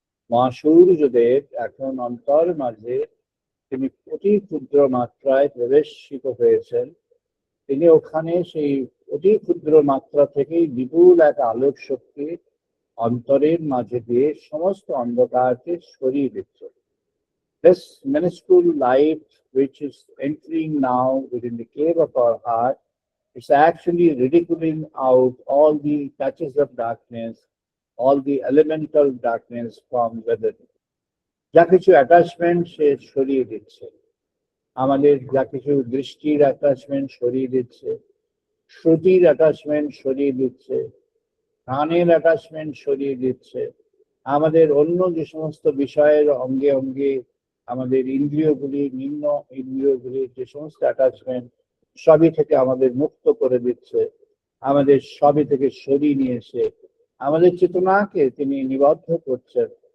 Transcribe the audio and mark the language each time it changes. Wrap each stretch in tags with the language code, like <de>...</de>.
<bn>মা সূর্যদেব এখন অন্তর মাঝে তিনি অতি ক্ষুদ্র মাত্রায় প্রবেশিত হয়েছেন। তিনি ওখানে সেই অতি ক্ষুদ্র মাত্রা থেকেই বিপুল এক আলোক শক্তি অন্তরের মাঝে দিয়ে সমস্ত অন্ধকারকে সরিয়ে দিচ্ছেন।</bn> <en>This minuscule light which is entering now within the cave of our heart is actually ridiculing out all the touches of darkness, all the elemental darkness from within.</en> <bn>যা কিছু অ্যাটাচমেন্ট সে সরিয়ে দিচ্ছে, আমাদের যা কিছু দৃষ্টির অ্যাটাচমেন্ট সরিয়ে দিচ্ছে, শ্রুতির অ্যাটাচমেন্ট সরিয়ে দিচ্ছে, কানের অ্যাটাচমেন্ট সরিয়ে দিচ্ছে, আমাদের অন্য যে সমস্ত বিষয়ের অঙ্গে অঙ্গে আমাদের ইন্দ্রিয়গুলি, নিম্ন ইন্দ্রিয়গুলির যে সমস্ত অ্যাটাচমেন্ট সবই থেকে আমাদের মুক্ত করে দিচ্ছে, আমাদের সবই থেকে সরিয়ে নিয়ে এসে আমাদের চেতনাকে তিনি নিবদ্ধ করছেন।</bn>